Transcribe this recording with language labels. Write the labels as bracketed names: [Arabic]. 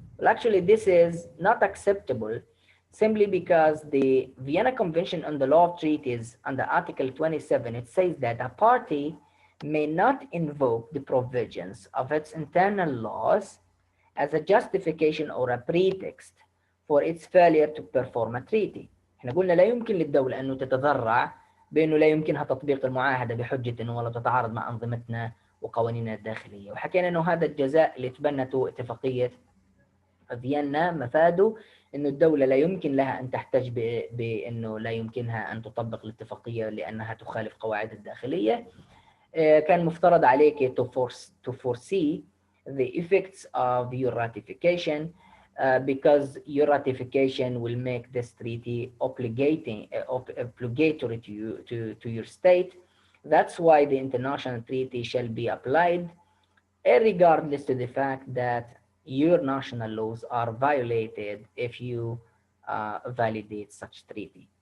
[English] Well, actually, this is not acceptable simply because the Vienna Convention on the Law of Treaties under Article 27, it says that a party may not invoke the provisions of its internal laws as a justification or a pretext for its failure to perform a treaty. [Arabic] احنا قلنا لا يمكن للدولة أنه تتذرع بأنه لا يمكنها تطبيق المعاهدة بحجة أنه ولا تتعارض مع أنظمتنا وقوانيننا الداخلية. وحكينا أنه هذا الجزاء اللي تبنته اتفاقية فيينا مفاده أنه الدولة لا يمكن لها أن تحتج بأنه لا يمكنها أن تطبق الاتفاقية لأنها تخالف قواعد الداخلية. كان مفترض عليك [English] to foresee the effects of your ratification because your ratification will make this treaty obligatory to your state. That's why the international treaty shall be applied regardless to the fact that your national laws are violated if you validate such treaty.